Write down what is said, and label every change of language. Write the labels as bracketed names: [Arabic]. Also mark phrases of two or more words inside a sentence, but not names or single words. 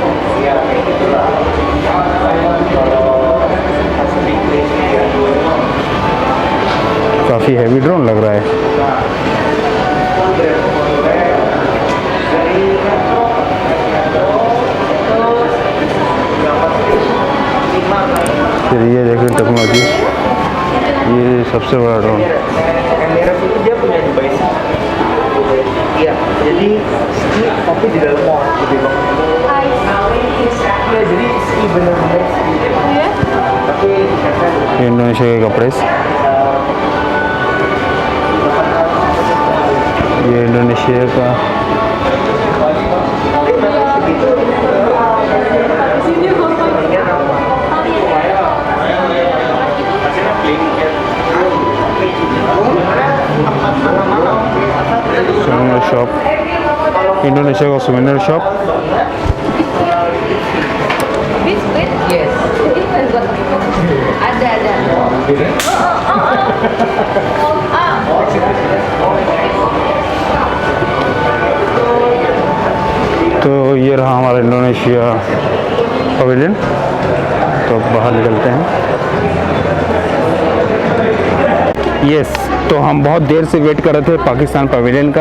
[Hindi] काफ़ी हैवी ड्रोन लग रहा है। फिर ये देखिए टेक्नोलॉजी, ये सबसे बड़ा ड्रोन। [Indonesian] Jadi ski tapi di dalam mall gitu bang. Ya jadi ski benar-benar ski. Tapi [Hindi] इंडोनेशिया के कपड़े, ये इंडोनेशिया का [English] souvenir shop, [Hindi] इंडोनेशिया का [English] souvenir shop। Yes. [Indonesian] Ada. [Hindi] तो ये रहा हमारा इंडोनेशिया पवेलियन। तो अब बाहर निकलते हैं। यस, तो हम बहुत देर से वेट कर रहे थे पाकिस्तान पवेलियन का।